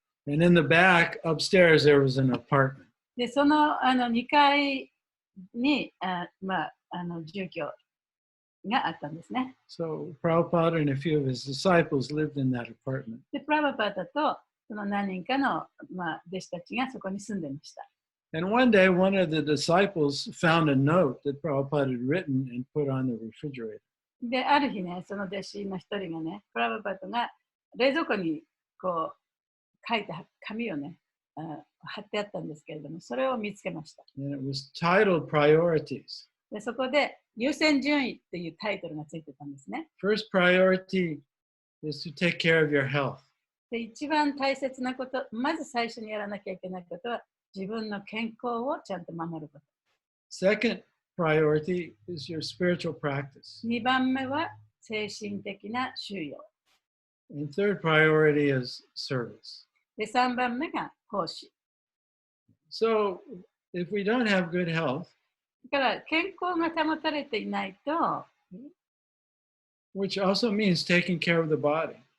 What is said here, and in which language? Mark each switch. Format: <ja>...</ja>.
<en>And in the back, upstairs, there was an apartment.</en> <ja>で、その2階に住居があったんですね。</ja> <en>So Prabhupada and a few of his disciples lived in that apartment.</en> <ja>で、プラバパタとその何人かの、弟子たちがそこに住んでました。</ja> <en>And one day, one of the disciples found a note that Prabhupada had written and put on the refrigerator.</en> <ja>で、ある日ね、その弟子の一人がね、プラバパタが冷蔵庫にこう書いた紙をね、貼ってあったんですけれども、それを見つけました。</ja> <en>And it was titled Priorities.</en> <ja>で、そこで優先順位っていうタイトルがついてたんですね。</ja> <en>First priority is to take care of your health.</en> <ja>で、一番大切なこと、まず最初にやらなきゃいけないことは、自分の健康をちゃんと守ること。</ja> <en>Second priority is your spiritual practice.</en> <ja>2番目は精神的な修養。</ja> <en>And third priority is service.</en> <ja>で、3番目が奉仕。</ja> <en>So if we don't have good health,</en> <ja>だから健康が保たれていないと、</ja> <en>which also means taking care of the body.</en>